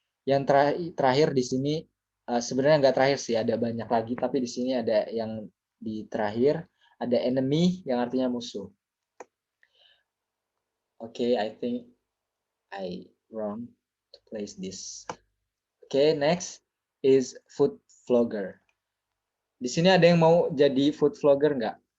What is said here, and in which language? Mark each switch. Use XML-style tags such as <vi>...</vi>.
<id>Yang terakhir di sini sebenarnya enggak terakhir sih, ada banyak lagi, tapi di sini ada yang di terakhir ada enemy yang artinya musuh.</id> <en>Okay, I think I wrong to place this. Okay, next is food vlogger.</en> <id>Di sini ada yang mau jadi food vlogger nggak?</id>